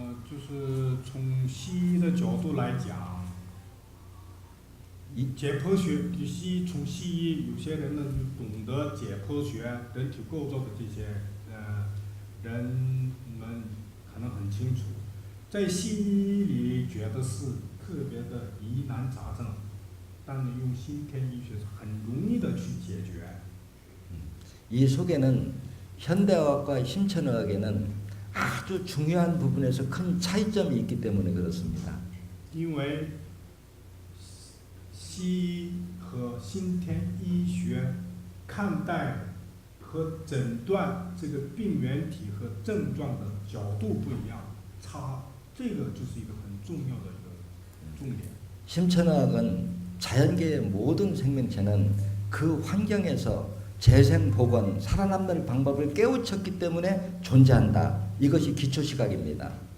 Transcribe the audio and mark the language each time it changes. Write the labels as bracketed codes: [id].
[zh] 就是从西医的角度来讲，解剖学，就从西医有些人呢就懂得解剖学、人体构造的这些人们可能很清楚，在西医里觉得是特别的疑难杂症，但是用先天医学是很容易的去解决。 [ko] 이 속에는 현대의학과 심천의학에는 아주 중요한 부분에서 큰 차이점이 있기 때문에 그렇습니다. [zh] 因为西医和先天医学看待和诊断这个病原体和症状的角度不一样，这个就是一个很重要的一个重点。 [ko] 심천의학은 자연계의 모든 생명체는 그 환경에서 재생 복원, 살아남는 방법을 깨우쳤기 때문에 존재한다. 이것이 기초 시각입니다.